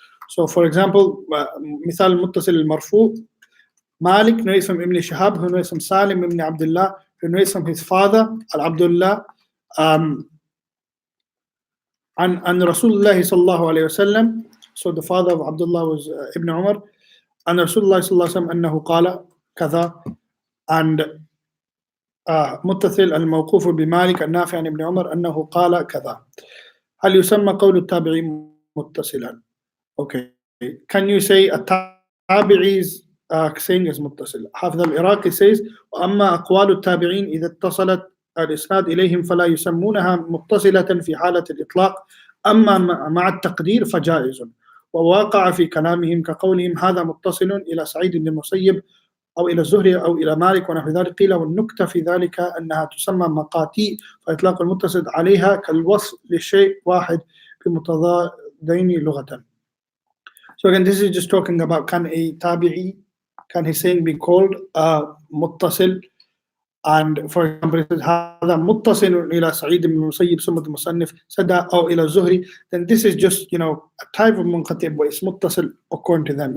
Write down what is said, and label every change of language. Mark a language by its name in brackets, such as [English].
[English] So for example, [Arabic] مثال متصل المرفوع, [English] Malik narrates from Ibn Shihab, who narrates from Salim ibn Abdullah, who narrates from his father, Al-Abdullah, and Rasulullah sallallahu alayhi wasallam. So the father of Abdullah was Ibn Umar, and Rasulullah sallallahu alayhi wasallam [Arabic] أنه قال كذا, [English] and [Arabic] متصل الموقوف بمالك النافع عن ابن عمر أنه قال كذا. هل يسمى قول التابعي متصلا? [English] Okay, can you say a tabi'i's saying is متصل? [Arabic] حافظ العراقي says وأما أقوال التابعين إذا اتصلت الإسناد إليهم فلا يسمونها متصلة في حالة الإطلاق، أما مع التقدير فجائز، وواقع في كلامهم كقولهم هذا متصل إلى سعيد بن المسيب أو إلى الزهري أو إلى مالك ونحو ذلك. قيل والنكتة في ذلك أنها تسمى مقاتي، فإطلاق المتصل عليها كالوصف لشيء واحد بمتضادين لغة. [English] So again, this is just talking about can a tabi'i, can his saying be called muttasil? And for example, it says [Arabic] هذا متصل إلى سعيد بن المسيب ثم المصنف [English] said that [Arabic] أو إلى الزهري, [English] then this is just, you know, a type of munqati, but it's muttasil according to them.